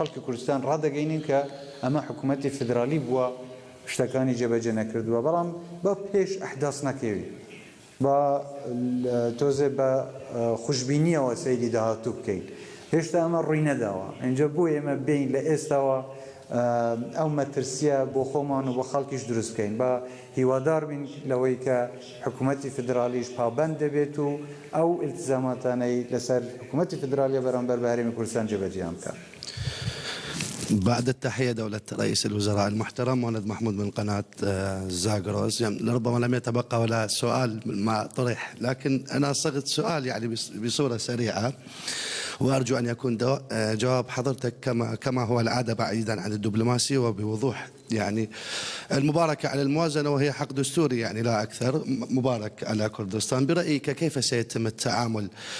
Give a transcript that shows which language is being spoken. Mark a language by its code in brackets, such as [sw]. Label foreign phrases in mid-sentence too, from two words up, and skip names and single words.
[ckb] خەڵکی کوردستان ڕادەگەینین کە ئەمە حکوومەتی فدرالی بووە شتەکانی جێبەجێ نەکردووە بەڵام بە پێش ئەحداس نەکەوی بە تۆزێ بە خوشببینیەوە سەیری داهاتوو بکەین هێشتا ئەمە ڕووی نەداوە اینجا بۆ ئێمە بین لە ئێستاوە ئەو مەترسیە بۆ خۆمان و بۆ خەڵکیش دروست بکەین بە هیوادار بین لەوەی کە حکوومەتی فدرالیش پابەند دەبێت و ئەو التزاماتانەی لەسەر حکوومەتی فدرالیە بەرامبەر بە هەرێمی کوردستان جێبەجێیان بکات. [ar] بعد التحية دولة رئيس الوزراء المحترم مهند محمود من قناة زاغروس يعني لربما لم يتبقى ولا سؤال ما طرح لكن أنا صغت سؤال يعني بصورة سريعة وأرجو أن يكون جواب حضرتك كما هو العادة بعيدا عن الدبلوماسي وبوضوح يعني المباركة على الموازنة وهي حق دستوري يعني لا أكثر مبارك على كردستان برأيك كيف سيتم التعامل